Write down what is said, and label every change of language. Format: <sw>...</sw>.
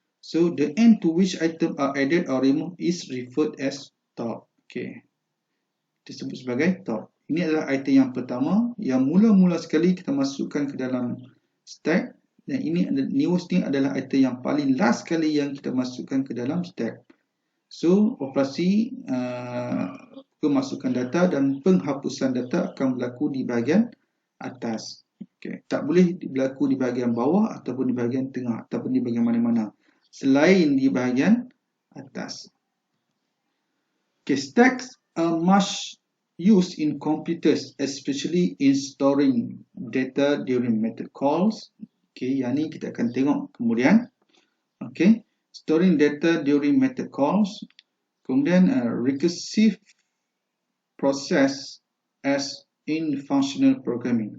<en>So the end to which item are added or removed is referred as top.</en> <ms>Okay. Disebut sebagai top. Ini adalah item yang pertama, yang mula-mula sekali kita masukkan ke dalam stack. Dan ini newest ni adalah item yang paling last sekali yang kita masukkan ke dalam stack. So operasi kemasukan data dan penghapusan data akan berlaku di bahagian atas. Okay. Tak boleh berlaku di bahagian bawah ataupun di bahagian tengah ataupun di bahagian mana-mana selain di bahagian atas. Okay.</ms> <en>Stacks are much used in computers, especially in storing data during method calls. Okay.</en> <ms>Yang ni kita akan tengok kemudian. Okay.</ms> <en>Storing data during method calls. Kemudian recursive process as in functional programming.</en>